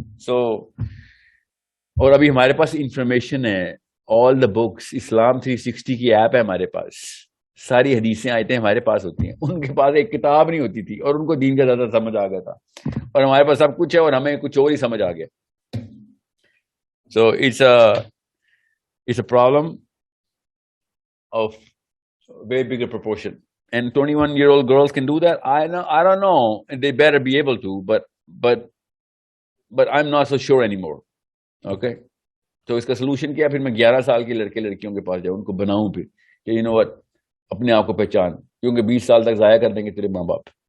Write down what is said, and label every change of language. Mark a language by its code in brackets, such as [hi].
[ur] اور ابھی ہمارے پاس انفارمیشن ہے, آل دا بکس, اسلام 360 کی ایپ ہے ہمارے پاس, ساری حدیثیں آیتیں ہمارے پاس ہوتی ہیں. ان کے پاس ایک کتاب نہیں ہوتی تھی اور ان کو دین کا زیادہ سمجھ آ گیا تھا, اور ہمارے پاس سب کچھ ہے اور ہمیں کچھ اور ہی سمجھ آ گیا. [en] So it's a problem of way bigger proportion, and 21-year-old girls can do that. I don't know, they better be able to, but I'm not so sure anymore. [ur] Okay, تو اس کا سولوشن کیا, پھر میں 11 سال کے لڑکے لڑکیوں کے پاس جاؤں, ان کو بناؤں پھر کہ [en] you know what, [ur] اپنے آپ کو پہچان, کیونکہ 20 سال تک ضائع کر دیں گے تیرے ماں باپ.